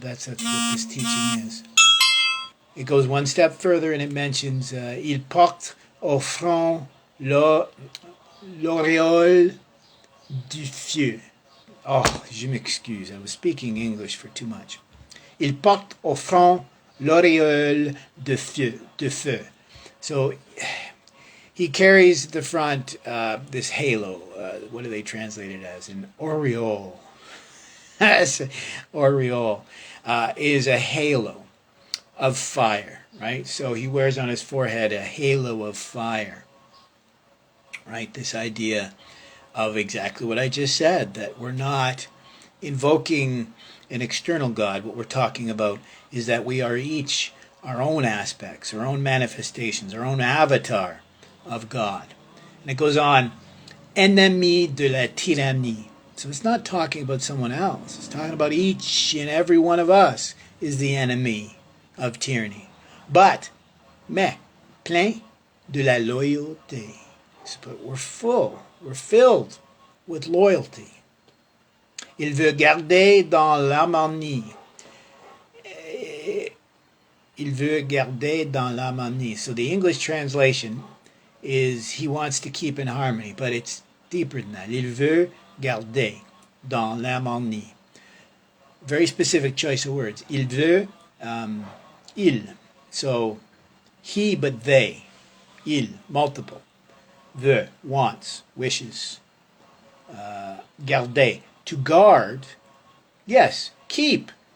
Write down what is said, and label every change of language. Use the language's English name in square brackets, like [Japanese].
[English] That's what this teaching is. It goes one step further and it mentions [French] il porte au front l'auréole du feu. Oh, je m'excuse. [English] I was speaking English for too much. [French] Il porte au front l'auréole de feu. [English] So he carries at the front this halo. What do they translate it as? An aureole. Aureole is a halo of fire, right? So he wears on his forehead a halo of fire, right? This idea of exactly what I just said, that we're not invoking an external God. What we're talking about is that we are each our own aspects, our own manifestations, our own avatar of God. And it goes on, [French] ennemi de la tyrannie. [English] So it's not talking about someone else. It's talking about each and every one of us is the enemy of tyranny. [French] Mais plein de la loyauté. [English] But we're filled with loyalty. [French] Il veut garder dans l'harmonie. Il veut garder dans l'harmonie. [English] So the English translation is he wants to keep in harmony, but it's deeper than that. [French] Il veut garder dans l'harmonie. [English] Very specific choice of words. [French] Il veut, [English] il. So he, but they. Il, multiple. Veut, wants, wishes. Garder, to guard. Yes, keep.